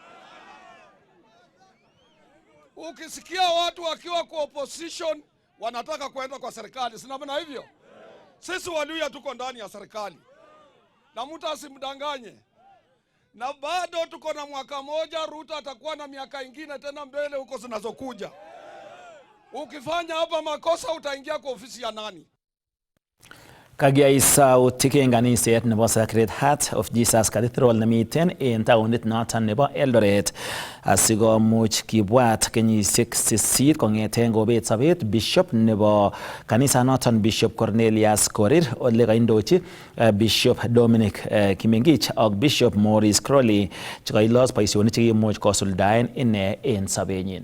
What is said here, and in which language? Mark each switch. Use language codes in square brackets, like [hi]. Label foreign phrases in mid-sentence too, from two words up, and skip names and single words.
[sw] Ukisikia watu wakiwa kwa opposition wanataka kwenda kwa serikali, si namna hivyo? Sisi Waluya tuko ndani ya serikali. Na mtu asimdanganye. Na bado tuko na mwaka moja, Ruto atakuwa na miaka ingine tena mbele huko zinazokuja. Ukifanya hapa makosa utaingia kwa ofisi ya nani? [kln] Kagiaisautik en kaniset nebo Sacred Heart of Jesus Cathedral nemiten en taonit noton nebo Eldoret asikomuch kibwat kenyisiek 8 kong'eten kobet sobet Bishop nebo kanisa noton Bishop Cornelius Korir ole kaindochi Bishop Dominic Kimengich ak Bishop Maurice Crowley chekailos boisionik chekimuch kosuldaen ine en sobenyin.